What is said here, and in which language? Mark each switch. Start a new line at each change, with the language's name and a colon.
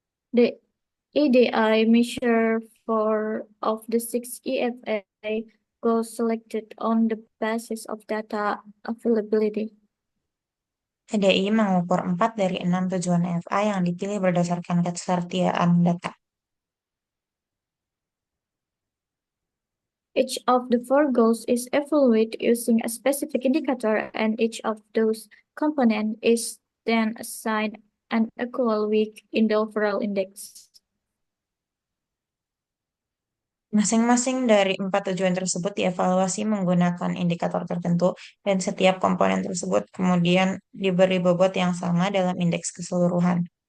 English: The EDI measure four of the six EFA goals selected on the basis of data availability.
Indonesian: EDI mengukur 4 dari 6 tujuan EFA yang dipilih berdasarkan ketersediaan data.
English: Each of the four goals is evaluated using a specific indicator, and each of those components is then assigned an equal weight in the overall index.
Indonesian: Masing-masing dari 4 tujuan tersebut dievaluasi menggunakan indikator tertentu, dan setiap komponen tersebut kemudian diberi bobot yang sama dalam indeks keseluruhan.